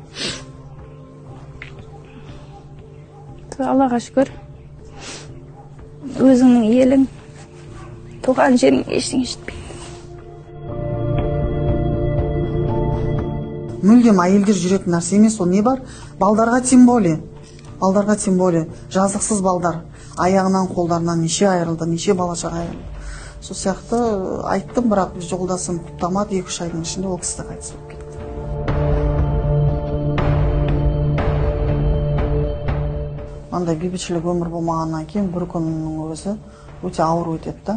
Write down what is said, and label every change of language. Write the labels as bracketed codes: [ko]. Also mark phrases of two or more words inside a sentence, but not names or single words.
[kk] Аллаға шүкір. Өзіңнің елің, туған жерің ештеңе жетпейді. Мүлдем әйелдер жүретін нәрсе емес, ол не бар? Балдарға [ru] тем более. [kk] Балдарға [ru] тем более. [kk] Жазықсыз балдар. Аяғынан, қолдарынан неше айырылды, неше балашаға айырылды. Сол сияқты айттым, бірақ жолдасым құптамады, 2-3 айдың ішінде ол кісі қайтыс болып кетті. Андай бейбітшілік өмір болмағаннан кейін бір күннің өзі өте ауыр өтеді да.